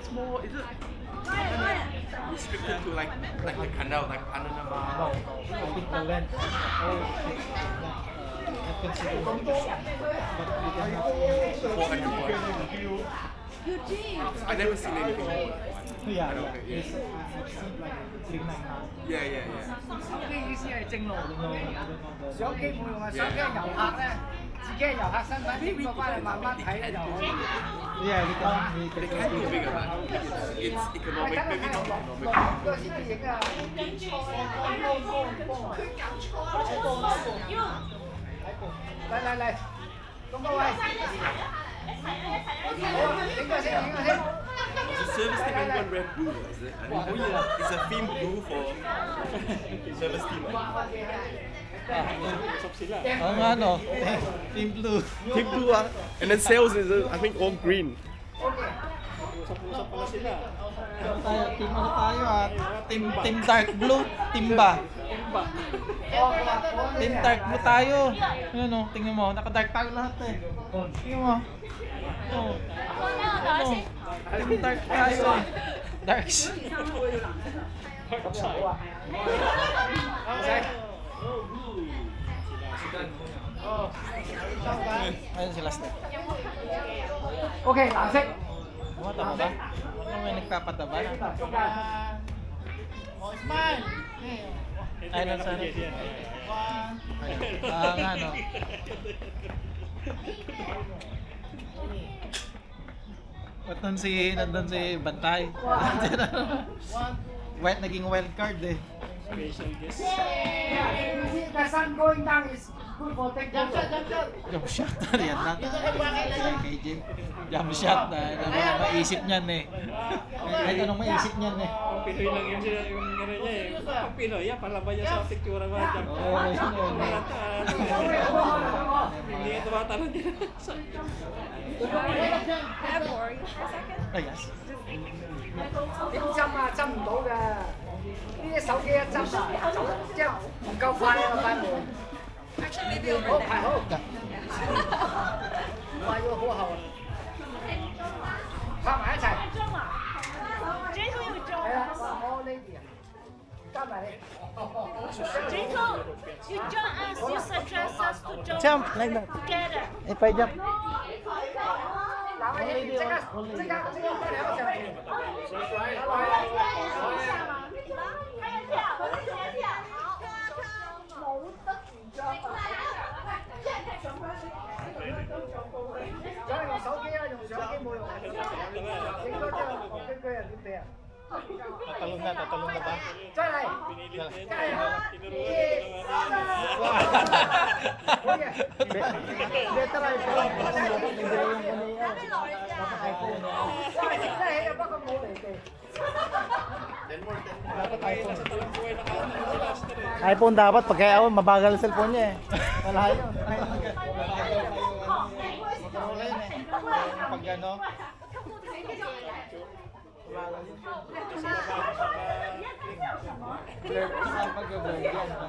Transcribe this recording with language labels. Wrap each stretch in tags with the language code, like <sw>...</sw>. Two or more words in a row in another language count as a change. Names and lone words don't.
<en>more, is it restricted to like the canal, like Panama? No, I think the length all fixed not considered. But we can have 400 points. I never seen anything like that. yeah, I don't yeah. think, yeah. It's, I've seen like 399. Yeah, yeah, yeah.</en> <yue>嘅意思係正路</yue> <en>I don't know, I don't know the</en> <yue>相機冇用啊，相機係遊客咧，自己係遊客身份影過翻嚟慢慢睇就可以。</yue> <en>Yeah, we They can can do do it. bigger, man. It's economic, maybe not economic.</en> <yue>個先至影啊！嚟，咁多位，好，影個先，影個先。</yue> <en>It's a service team and one Red Bull, is it? It's a theme blue for service team.</en> <tl>Oo nga no, Team Blue.</tl> <en>Team blue, and then sales is, I think, all green.</en> <tl>Team ano tayo Team Dark Blue, Timba. Team Dark Blue tayo. Ayun o, tingnan mo, naka-dark tayo lahat eh. Tingnan mo. Oh. Oh. Team Dark tayo eh. Darks. Ayun sila Steph.</tl> <yue>OK，藍色。</yue> <tl>Tumatama ba? Ano may nagpapataba?</tl> <en>Smile。</en> <tl>Ay, lang sana. Ah, nga no. Ba't nandun si Bantay? Naging wild card eh.</tl> <en>The sun going down is good for take photo. Jump shot</en> <tl>na yan natin. Kay Jim.</tl> <en>Jump shot</en> <tl>na maisip niyan eh. Kahit anong maisip niyan eh. Pinoy lang yun sila yung gano'n niya eh. Pag Pinoy, yan, palabas niya sa picture mga jump. Oo, yun yun. Hindi nga tumatalon niya.</tl> <en>Ay, yes.</en> <yue>點針啊？針唔到㗎。呢啲手機一針啊，走即係唔夠快啊，快門。好排好。快咗好後啊！拍埋一齊。係啦，我呢啲啊，加埋你。</yue> <en>You join us, you suggest us to join Jump like that. together. If I jump.</en> <yue>嗱，我影即刻翻嚟一齊。所以用手機啊，用相機冇用啊，影多張戇居居啊，點俾啊？</yue> <tl>Tatalon na ba?</tl> <yue>再嚟，加油！好嘢！</yue> <en>Better iPhone. iPhone.</en> <yue>哇，影得起啊，不過冇離地。</yue> <tl>iPhone dapat pag kaya mabagal ang cellphone niya eh. Wala yun. Motorola yun eh. Pag ano. Pag-vlog yan.</tl>